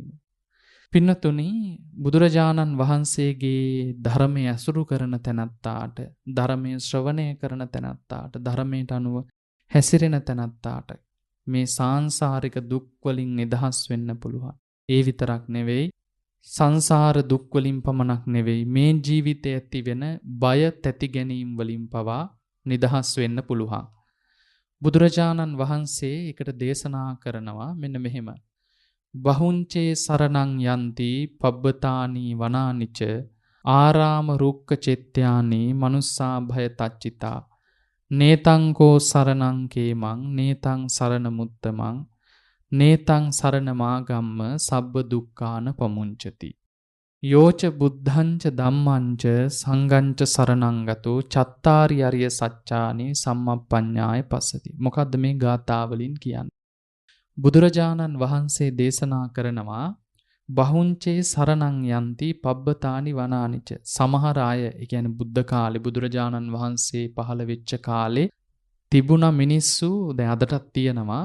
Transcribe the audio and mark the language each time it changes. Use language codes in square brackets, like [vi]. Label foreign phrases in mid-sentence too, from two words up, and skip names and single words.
[si] පින්නතුනි, බුදුරජාණන් වහන්සේගේ ධර්මයේ ඇසුරු කරන තැනැත්තාට, ධර්මයේ ශ්‍රවණය කරන තැනැත්තාට, ධර්මයට අනුව හැසිරෙන තැනැත්තාට මේ සාංශාරික දුක් වලින් නිදහස් වෙන්න පුළුවන්. ඒ විතරක් නෙවෙයි, සංසාර දුක් වලින් පමණක් නෙවෙයි, මේ ජීවිතයේ ඇති වෙන බය තැති ගැනීම වලින් පවා නිදහස් වෙන්න පුළුවන්. බුදුරජාණන් වහන්සේ එකට දේශනා කරනවා මෙන්න මෙහෙම. [pi] බහුංචේ සරණං යන්ති පබ්බතානි වනානිච ආරාම රුක්ක චෙත්‍යානි මනුස්සා භය තච්චිතා නේතං කෝ සරණං කේමං නේතං සරණ මුත්තමං නේතං සරණ මාගම්ම සබ්බ දුක්ඛාන පමුංචති යෝච බුද්ධංච ධම්මංච සංඝංච සරණං ගතෝ චත්තාරි අරිය සත්‍යානි සම්මප්පඤ්ඤාය පස්සති. [si] මොකද්ද මේ ගාථාවලින් කියන්නේ? බුදුරජාණන් වහන්සේ දේශනා කරනවා [pi] බහුංචේ සරණං යන්ති පබ්බතානි වනානිච. [si] සමහර අය, ඒ කියන්නේ බුද්ධ කාලේ බුදුරජාණන් වහන්සේ පහළ වෙච්ච කාලේ තිබුණ මිනිස්සු දැන් අදටත් තියෙනවා.